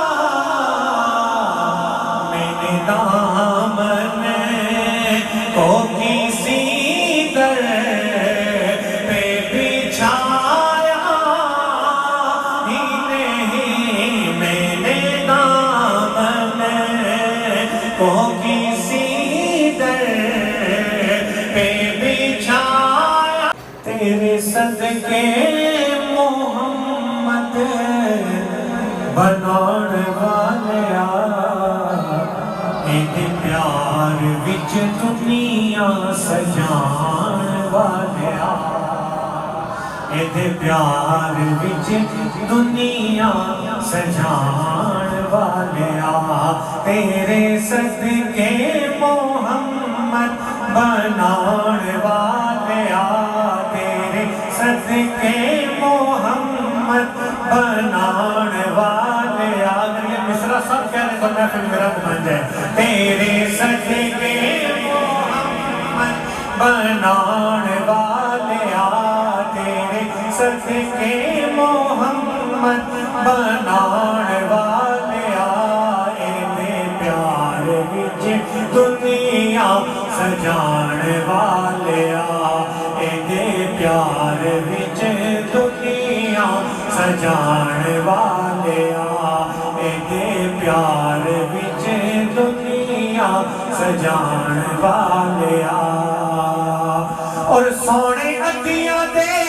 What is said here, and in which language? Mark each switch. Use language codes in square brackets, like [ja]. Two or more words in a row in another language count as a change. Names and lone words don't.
[ur] میں نے دامن کو کسی در پہ بچھایا ہی نہیں، میں نے دامن کو کسی در پہ بچھایا، تیرے صدقے [pa] محمد بناؤن والیا، ایدے پیار وچ دنیا سجان والیا، ایدے پیار وچ دنیا سجان والیا، تیرے صدقے محمد بناؤن والیا، تیرے صدقے محمد بناؤن والیا، [ur] اگر یہ مصرع سب کہہ رہے تو محفل میں رنگ بن جائے، تیرے صدقے [pa] محمد بناؤن والیا، تیرے صدقے محمد بناؤن والیا، ایدے پیار وچ دنیا سجان والیا، ایدے پیار وچ دنیا سجان والیا، ایدے پیار وچ دنیا سجان والیا، اور سونے اڈیاں دے